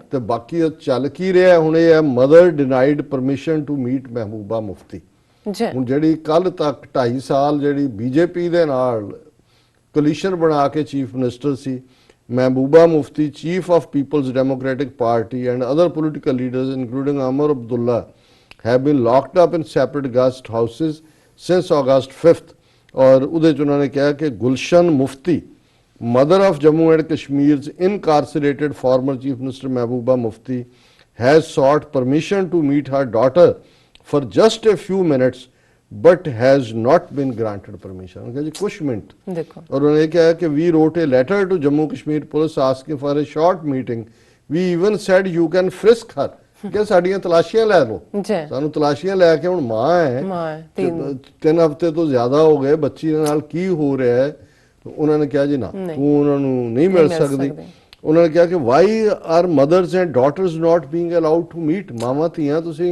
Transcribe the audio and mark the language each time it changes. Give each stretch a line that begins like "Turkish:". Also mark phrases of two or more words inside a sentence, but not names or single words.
Punjabi: ਤੇ ਬਾਕੀ ਚੱਲ ਕੀ ਰਿਹਾ ਹੁਣ ਇਹ ਹੈ
English: mother denied permission to meet
Punjabi: ਮਹਿਬੂਬਾ ਮੁਫਤੀ। ਹੁਣ ਜਿਹੜੀ ਕੱਲ ਤੱਕ 2.5 ਸਾਲ ਜਿਹੜੀ ਬੀਜੇਪੀ ਦੇ ਨਾਲ ਕੋਲੀਸ਼ਨ ਬਣਾ ਕੇ ਚੀਫ ਮਿਨਿਸਟਰ ਸੀ,
English: ਮਹਿਬੂਬਾ ਮੁਫਤੀ chief of Peoples Democratic Party and other political leaders including Omar Abdullah have been locked up in separate guest houses since August 5th।
Punjabi: ਔਰ ਉਹਦੇ 'ਚ ਉਹਨਾਂ ਨੇ ਕਿਹਾ ਕਿ ਗੁਲਸ਼ਨ ਮੁਫਤੀ,
English: mother of Jammu and Kashmir's incarcerated former Chief Minister Mehbooba Mufti, has sought permission to meet her daughter for just a few minutes but has not been granted permission।
Hindi: उन्होंने कहा जी कुछ मिनट देखो, और उन्होंने कहा कि
English: we wrote a letter to Jammu Kashmir police asking for a short meeting, we even said you can frisk her,
Punjabi: ਕਿ ਸਾਡੀਆਂ ਤਲਾਸ਼ੀਆਂ ਲੈ ਲਓ, ਜੀ ਸਾਨੂੰ ਤਲਾਸ਼ੀਆਂ ਲੈ ਕੇ ਹੁਣ ਮਾਂ ਹੈ ਮਾਂ ਕਿ 3 ਹਫ਼ਤੇ ਤੋਂ ਜ਼ਿਆਦਾ ਹੋ ਗਏ, ਬੱਚੀ ਦੇ ਨਾਲ ਕੀ ਹੋ ਰਿਹਾ ਹੈ। ਉਹਨਾਂ ਨੇ ਕਿਹਾ ਜੀ ਨਾ, ਤੂੰ ਉਹਨਾਂ ਨੂੰ ਨਹੀਂ ਮਿਲ ਸਕਦੀ। ਉਹਨਾਂ ਨੇ ਕਿਹਾ ਕਿ
English: why are mothers and daughters not being allowed to meet,
Punjabi: ਮਾਵਾਂ ਧੀਆਂ ਤੁਸੀਂ